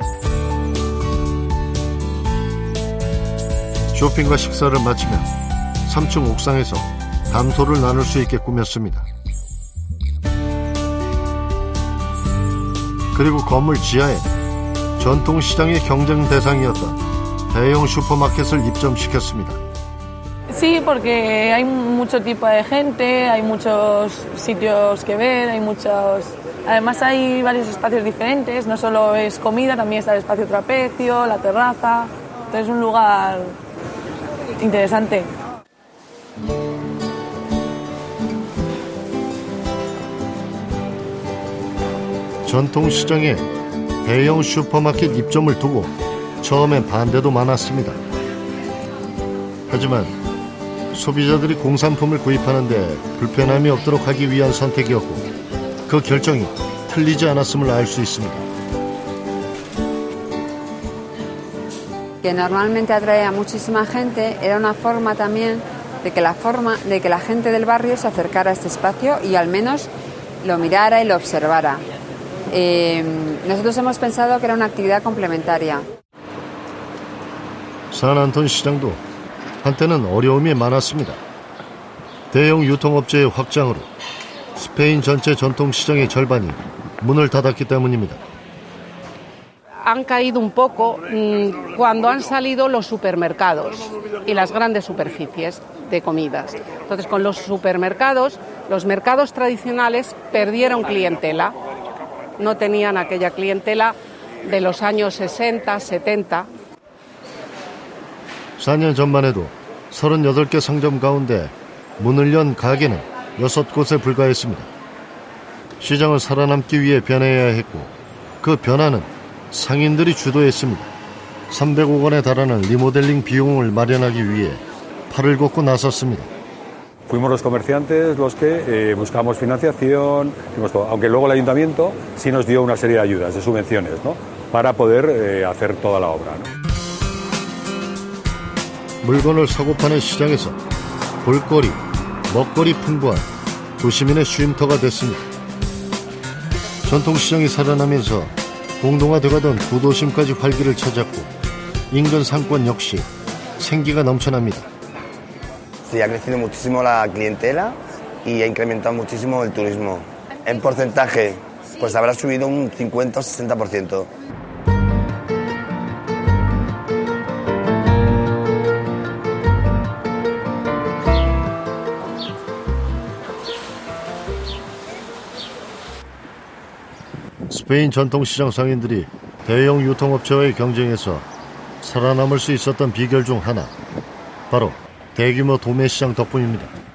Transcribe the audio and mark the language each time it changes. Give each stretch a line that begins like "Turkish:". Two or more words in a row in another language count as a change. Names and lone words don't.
Korean: 쇼핑과 식사를 마치면 3층 옥상에서 담소를 나눌 수 있게 꾸몄습니다. 그리고 건물 지하에 전통시장의 경쟁 대상이었던 대형 슈퍼마켓을 입점시켰습니다.
Spanish: Sí, porque hay mucho tipo de gente, hay muchos sitios que ver, hay muchos... Además hay varios espacios diferentes, no solo es comida, también está el espacio trapecio, la terraza. Entonces es un lugar interesante.
Korean: 전통시장에 대형 슈퍼마켓 입점을 두고 처음엔 반대도 많았습니다. 하지만 소비자들이 공산품을 구입하는데 불편함이 없도록 하기 위한 선택이었고 그 결정이 틀리지 않았음을 알 수 있습니다.
Spanish: Que normalmente atrae a muchísima gente, era una forma también de que la gente del barrio se acercara a este espacio y al menos lo mirara y lo observara. Nosotros hemos pensado que era una actividad complementaria.
Korean: 산안톤 시장도 한때는 어려움이 많았습니다. 대형 유통업체의 확장으로 스페인 전체 전통시장의 절반이 문을 닫았기 때문입니다.
Spanish: Han caído un poco cuando han salido los supermercados y las grandes superficies de comidas. Entonces, con los supermercados, los mercados tradicionales perdieron clientela. No tenían aquella clientela de los años 60, 70.
Korean: 4년 전만 해도 38개 상점 가운데 문을 연 가게는 6곳에 불과했습니다. 시장을 살아남기 위해 변해야 했고 그 변화는 상인들이 주도했습니다. 300억 원에 달하는 리모델링 비용을 마련하기 위해 팔을 걷고 나섰습니다.
Spanish: Fuimos los comerciantes los que buscamos financiación, aunque luego el ayuntamiento sí nos dio una serie de ayudas, de subvenciones, ¿no? Para poder hacer toda la obra, ¿no?
Korean: 물건을 사고 파는 시장에서 볼거리, 먹거리 풍부한 도시민의 쉼터가 됐습니다. 전통시장이 살아나면서 공동화돼가던 구도심까지 활기를 찾았고 인근 상권 역시 생기가 넘쳐납니다.
Spanish: Sí, ha crecido muchísimo la clientela y ha incrementado muchísimo el turismo. En porcentaje, pues habrá subido un 50 o 60%.
Korean: 스페인 전통시장 상인들이 대형 유통업체와의 경쟁에서 살아남을 수 있었던 비결 중 하나, 바로 대규모 도매시장 덕분입니다.